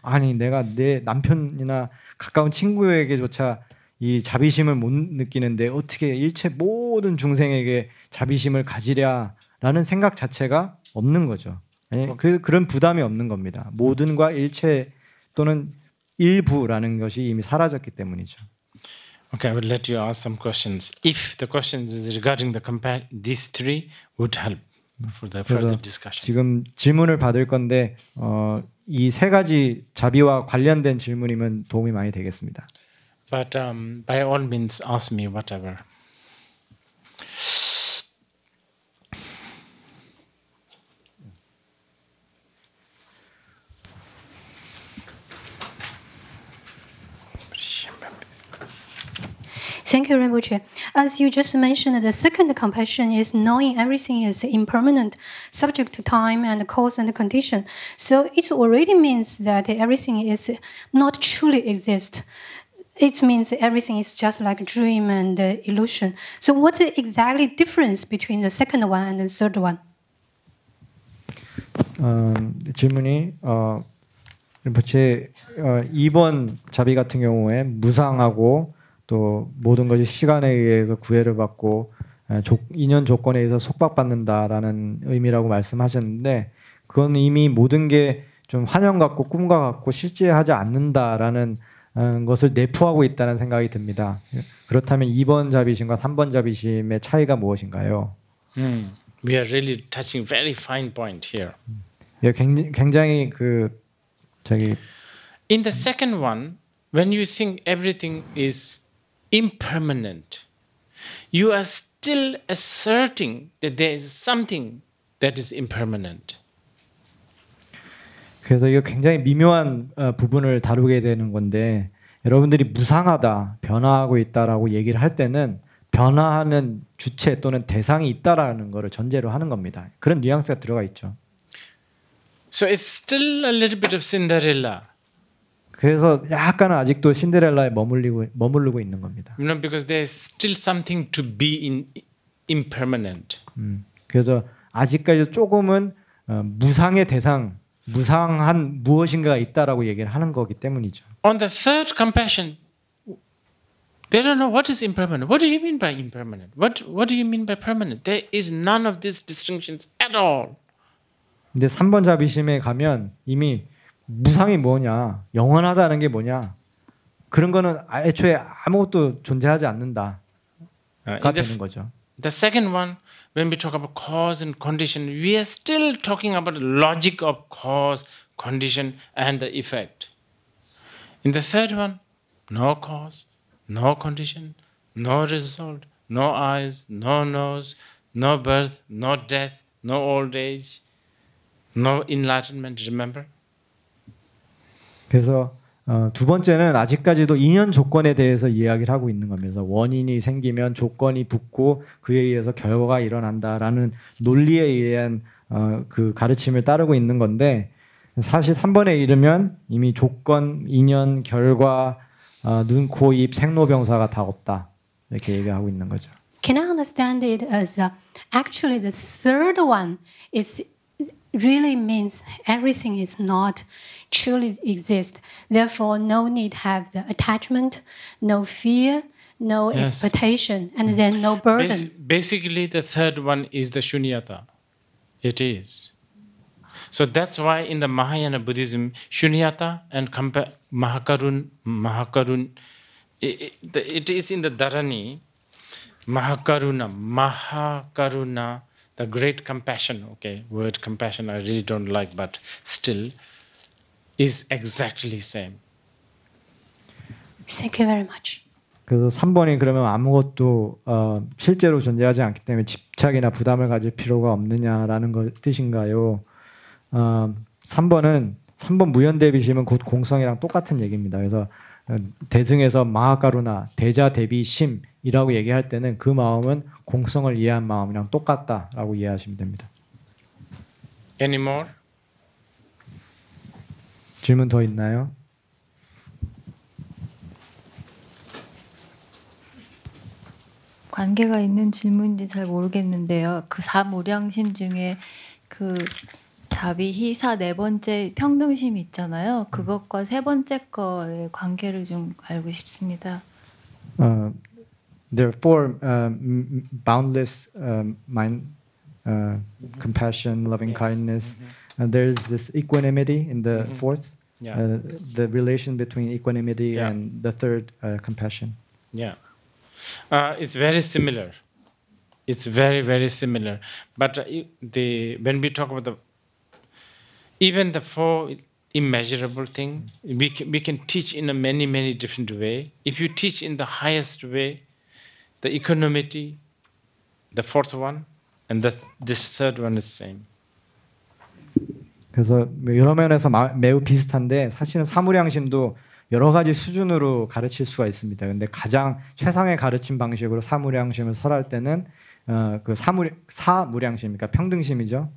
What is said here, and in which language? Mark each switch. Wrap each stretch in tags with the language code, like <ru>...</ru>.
<ko>아니, 내가 내 남편이나 가까운 친구에게조차 이 자비심을 못 느끼는데 어떻게 일체 모든 중생에게 자비심을 가지랴라는 생각 자체가 없는 거죠. 아니, 그런 부담이 없는 겁니다. 모든과 일체 또는 일부라는 것이 이미 사라졌기 때문이죠.</ko> <en>Okay, I will let you ask some questions. If the questions is regarding these three, would help for the further discussion.</en> <ko>지금 질문을 받을 건데 이 세 가지 자비와 관련된 질문이면 도움이 많이 되겠습니다.</ko> <en>But by all means, ask me whatever. Thank you, Rinpoche. As you just mentioned, the second compassion is knowing everything is impermanent, subject to time and cause and condition. So it already means that everything is not truly exist. It means everything is just like a dream and illusion. So what's the exactly difference between the second one and the third one?</en> <ko>질문이 rinpoche 2번 자비 같은 경우에 무상하고 또 모든 것이 시간에 의해서 구애를 받고 인연 조건에 의해서 속박받는다라는 의미라고 말씀하셨는데, 그건 이미 모든 게 좀 환영 같고 꿈과 같고 실제하지 않는다라는 것을 내포하고 있다는 생각이 듭니다. 그렇다면 2번 자비심과 3번 자비심의 차이가 무엇인가요?</ko> <en>We are really touching very fine point here.</en> <ko>굉장히</ko> <en>In the second one, when you think everything is impermanent, you are still asserting that there is something that is impermanent.</en> <ko>그래서 이거 굉장히 미묘한 부분을 다루게 되는 건데, 여러분들이 무상하다, 변화하고 있다라고 얘기를 할 때는 변화하는 주체 또는 대상이 있다라는 것을 전제로 하는 겁니다. 그런 뉘앙스가 들어가 있죠.</ko> <en>So it's still a little bit of Cinderella.</en> <ko>그래서 약간은 아직도 신데렐라에 머무르고 있는 겁니다.</ko> <en>You know, because there's still something to be impermanent.</en> <ko>그래서 아직까지 조금은 무상의 대상, 무상한 무엇인가가 있다라고 얘기를 하는 거기 때문이죠.</ko> <en>On the third compassion, they don't know what is impermanent. What do you mean by impermanent? What do you mean by permanent? There is none of these distinctions at all.</en> <ko>근데 3번 자비심에 가면 이미 무상이 뭐냐, 영원하다는 게 뭐냐, 그런 거는 애초에 아무것도 존재하지 않는다가 되는 거죠.</ko> <en>The second one, when we talk about cause and condition, we are still talking about the logic of cause, condition, and the effect. In the third one, no cause, no condition, no result, no eyes, no nose, no birth, no death, no old age, no enlightenment. Remember?</en> <ko>그래서 두 번째는 아직까지도 인연 조건에 대해서 이야기를 하고 있는 거면서 원인이 생기면 조건이 붙고 그에 의해서 결과가 일어난다라는 논리에 의한 그 가르침을 따르고 있는 건데 사실 3번에 이르면 이미 조건, 인연, 결과, 눈, 코, 입, 생로병사가 다 없다 이렇게 얘기하고 있는 거죠.</ko> <en>Can I understand it as actually the third one is really means everything is not truly exist. Therefore, no need have the attachment, no fear, no Yes. expectation, and then no burden. Basically, the third one is the shunyata. It is. So that's why in the Mahayana Buddhism, shunyata and mahakarun, it is in the Dharani, mahakaruna, the great compassion. Okay, word compassion I really don't like, but still is exactly same. Thank you very much.</en> <ko>그래서 3번이 그러면 아무것도 실제로 존재하지 않기 때문에 집착이나 부담을 가질 필요가 없느냐라는 거 뜻인가요? 3번은 3번 무연대비심은 곧 공성이랑 똑같은 얘기입니다. 그래서 대승에서 마하가루나 대자대비심이라고 얘기할 때는 그 마음은 공성을 이해한 마음이랑 똑같다라고 이해하시면 됩니다.</ko> <en>Any more?</en> <ko>질문 더 있나요? 관계가 있는 질문인지 잘 모르겠는데요. 그 사무량심 중에 그 자비, 희사 네 번째 평등심 있잖아요. 그것과 세 번째 거의 관계를 좀 알고 싶습니다.</ko> <en>There are four boundless mind, compassion, loving kindness. There's this equanimity in the fourth. Yeah. The relation between equanimity Yeah. and the third, compassion. Yeah. It's very similar. It's very, very similar. But when we talk about even the four immeasurable thing, we can teach in a many different way. If you teach in the highest way, the equanimity, the fourth one, and this third one is same.</en> <ko>그래서 여러 면에서 매우 비슷한데 사실은 사무량심도 여러 가지 수준으로 가르칠 수가 있습니다. 근데 가장 최상의 가르침 방식으로 사무량심을 설할 때는 그 사무량심, 그러니까 평등심이죠.</ko>